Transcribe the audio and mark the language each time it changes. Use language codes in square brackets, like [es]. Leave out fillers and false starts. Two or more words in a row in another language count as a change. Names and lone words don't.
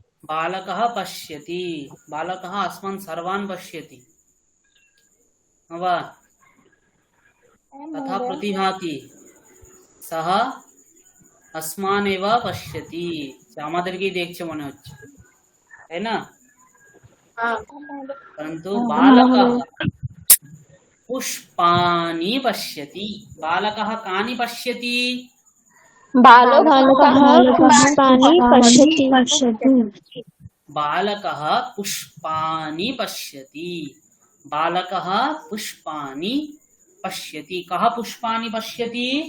[sa] बालकः पश्यति बालकः अस्मान् सर्वान् पश्यति वा तथा प्रतिभाति सः अस्मान् एव पश्यति [bn] আমাদেরকেই দেখছে মনে হচ্ছে তাই না [sa] परन्तु बालकः पुष्पाणि पश्यति बालकः कानि पश्यति बालकः पुष्पाणि पश्यति बालकः पुष्पाणि पश्यति बालकः पुष्पाणि पश्यति कः पुष्पाणि पश्यति